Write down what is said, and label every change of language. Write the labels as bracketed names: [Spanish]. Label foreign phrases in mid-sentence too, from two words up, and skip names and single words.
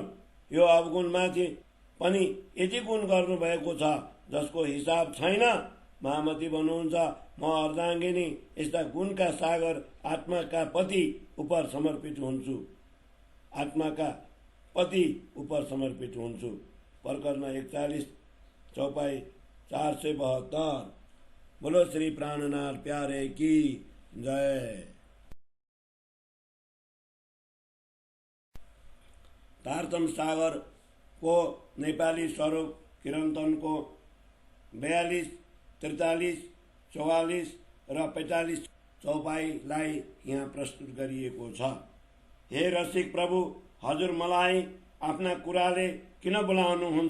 [Nepali] यो अवगुणमाथि पनि यति गुण गर्नु भएको छ जसको हिसाब छैन। महामती भन्नुहुन्छ, म अर्धाङ्गिनी यस्ता गुणका सागर आत्माका पति उप समर्पित हुन्छु। आत्माका पति उप समर्पित हुन्छु। प्रकरण 41 चौपाई 472। [Hindi] बोलो श्री प्राणनाथ प्यारे की जय। [Nepali] तारतम सागर को नेपाली स्वरूप किरन्तनको 42, 43, 44 र 45 चौपाईलाई यहाँ प्रस्तुत गरिएको छ। हे रसिक प्रभु, हजुर मलाई आफ्ना कुराले किन बोलाउनुहुन्छ?